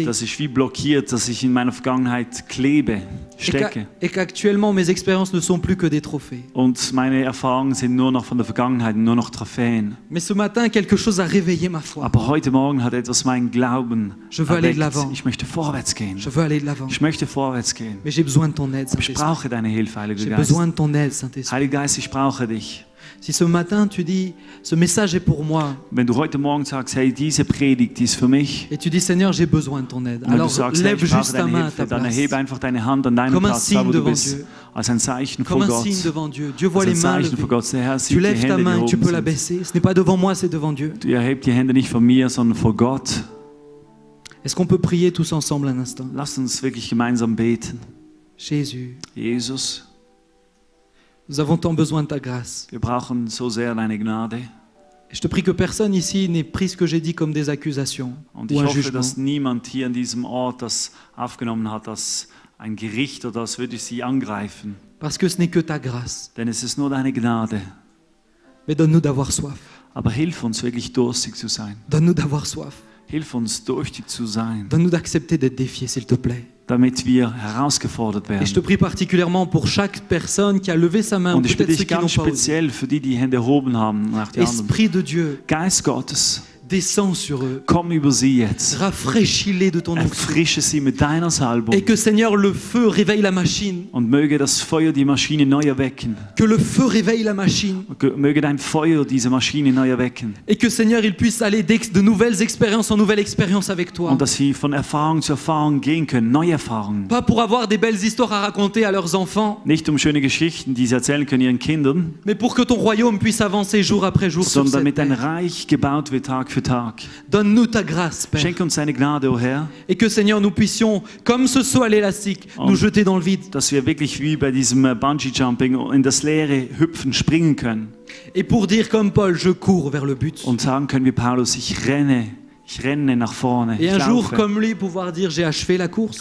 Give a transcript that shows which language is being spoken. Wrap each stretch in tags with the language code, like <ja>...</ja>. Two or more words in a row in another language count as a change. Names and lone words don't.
<de>dass ich wie blockiert, dass ich in meiner Vergangenheit klebe, stecke.</de> <fr>et qu'actuellement mes expériences ne sont plus que des trophées.</fr> <de>Und meine Erfahrungen sind nur noch von der Vergangenheit, nur noch Trophäen.</de> <fr>Mais ce matin, quelque chose a réveillé ma foi.</fr> <de>Aber heute Morgen hat etwas meinen Glauben</de> <fr>Je veux aller de</fr> <de>erweckt.</de> <fr>l'avant.</fr> <de>Ich möchte vorwärts gehen.</de> <fr>Je veux aller de l'avant.</fr> <de>Ich möchte vorwärts gehen.</de> <fr>Mais j'ai besoin de ton aide,</fr> <de>Aber ich</de> <fr>Saint-Esprit.</fr> <de>brauche deine Hilfe, Heiliger</de> <fr>J'ai</fr> <de>Geist.</de> <fr>besoin de ton aide, Saint-Esprit.</fr> <de>Heiliger Geist, ich brauche dich.</de> <fr>Si ce matin tu dis, ce message est pour moi,</fr> <de>Wenn du heute Morgen sagst, hey, diese Predigt, die ist für mich.</de> <fr>et tu dis, Seigneur, j'ai besoin de ton aide,</fr> <de>Und wenn du</de> <fr>alors</fr> <de>sagst, hey,</de> <fr>lève</fr> <de>ich brauche</de> <fr>juste ta</fr> <de>deine</de> <fr>main à</fr> <de>Hilfe,</de> <fr>ta</fr> <de>dann</de> <fr>place.</fr> <de>erhebe einfach deine Hand an deinem</de> <fr>Comme un</fr> <de>Platz, da wo</de> <fr>signe</fr> <de>du</de> <fr>devant</fr> <de>bist.</de> <fr>Dieu.</fr> <de>Als ein Zeichen</de> <fr>Comme</fr> <de>vor</de> <fr>un</fr> <de>Gott.</de> <fr>signe devant Dieu. Dieu voit</fr> <de>Als</de> <fr>les</fr> <de>ein</de> <fr>mains</fr> <de>Zeichen vor</de> <fr>levées.</fr> <de>Gott. Der Herr</de> <fr>Tu</fr> <de>sieht die</de> <fr>lèves ta</fr> <de>Hände, die</de> <fr>main et tu</fr> <de>oben</de> <fr>peux la</fr> <de>sind.</de> <fr>baisser. Ce n'est pas devant moi, c'est devant Dieu.</fr> <de>Du erhebst die Hände nicht von mir, sondern vor Gott.</de> <fr>Est-ce qu'on peut prier tous ensemble un instant?</fr> <de>Lasst uns wirklich gemeinsam beten.</de> <fr>Jésus,</fr> <de>Jesus,</de> <fr>nous avons tant besoin de ta grâce.</fr> <de>wir brauchen so sehr deine Gnade.</de> <fr>Et je te prie que personne ici n'ait pris ce que j'ai dit comme des accusations</fr> <de>Und</de> <fr>ou</fr> <de>ich</de> <fr>un</fr> <de>hoffe,</de> <fr>jugement.</fr> <de>dass niemand hier an diesem Ort das aufgenommen hat, als ein Gericht oder als würde ich sie angreifen.</de> <fr>Parce que ce n'est que ta grâce.</fr> <de>Denn es ist nur deine Gnade.</de> <fr>Mais donne-nous d'avoir soif.</fr> <de>Aber hilf uns wirklich durstig zu sein.</de> <fr>Donne-nous d'avoir soif.</fr> <de>Hilf uns durstig zu sein,</de> <fr>Donne-nous d'accepter d'être défié, s'il te plaît.</fr> <de>damit wir herausgefordert</de> <fr>Et je te</fr> <de>werden.</de> <fr>prie particulièrement pour chaque personne qui a levé sa main, ou</fr> <de>Und ich bitte</de> <fr>peut-être ceux</fr> <de>dich</de> <fr>qui n'ont</fr> <de>ganz</de> <fr>pas osé.</fr> <de>speziell für die, die Hände erhoben haben, nach die anderen.</de> <fr>Esprit de Dieu,</fr> <de>Geist Gottes,</de> <fr>descends sur eux.</fr> <de>komm über sie jetzt.</de> <fr>Rafraîchis-les de ton onction.</fr> <de>Erfrische sie mit deiner Salbung.</de> <fr>Et que Seigneur, le feu réveille la machine.</fr> <de>Und möge das Feuer die Maschine neu erwecken.</de> <fr>Que le feu réveille la machine.</fr> <de>Möge dein Feuer diese Maschine neu erwecken.</de> <fr>Et que Seigneur, il puisse aller de nouvelles expériences en nouvelles expériences avec toi.</fr> <de>Und dass sie von Erfahrung zu Erfahrung gehen können, neue Erfahrungen.</de> <fr>Pas pour avoir des belles histoires à raconter à leurs enfants,</fr> <de>Nicht schöne Geschichten, die sie erzählen können ihren Kindern,</de> <fr>mais pour que ton royaume puisse avancer jour après jour sur</fr> <de>sondern</de> <fr>cette</fr> <de>damit ein</de> <fr>terre.</fr> <de>Reich gebaut wird Tag für Tag.</de> <fr>Donne-nous ta grâce, Père.</fr> <de>Schenke uns deine Gnade, o Herr,</de> <fr>Et que Seigneur, nous puissions, comme ce saut à l'élastique, nous jeter dans le vide.</fr> <de>dass wir wirklich wie bei diesem Bungee-Jumping in das Leere hüpfen, springen können</de> <fr>Et pour dire comme Paul, je cours vers le but.</fr> <de>und sagen können wie Paulus, ich renne nach vorne,</de> <fr>Et</fr> <de>ich</de> <fr>un jour,</fr> <de>laufe.</de> <fr>comme lui, pouvoir dire, j'ai achevé la course.</fr>